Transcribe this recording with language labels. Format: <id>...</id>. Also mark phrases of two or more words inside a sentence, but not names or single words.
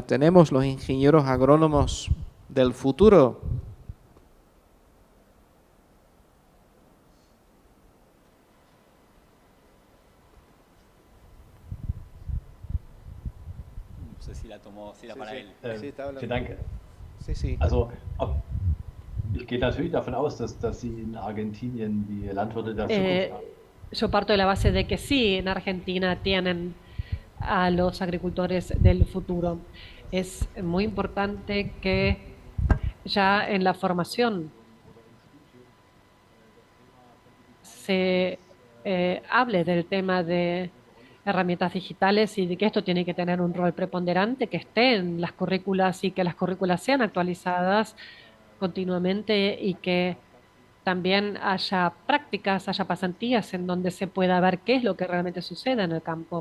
<es>¿Tenemos los ingenieros agrónomos del futuro? No sé si la tomó, si era para él. Sí, está hablando.</es> <de>Vielen Dank.</de> <es>Sí, sí.</es> <de>Also, ich gehe natürlich davon aus, dass Sie in Argentinien die Landwirte der Zukunft haben.</de> <es>Yo parto de la base de que sí, en Argentina tienen a los agricultores del futuro. Es muy importante que ya en la formación se hable del tema de herramientas digitales y de que esto tiene que tener un rol preponderante, que esté en las currículas y que las currículas sean actualizadas continuamente y que también haya prácticas, haya pasantías en donde se pueda ver qué es lo que realmente sucede en el campo.</es>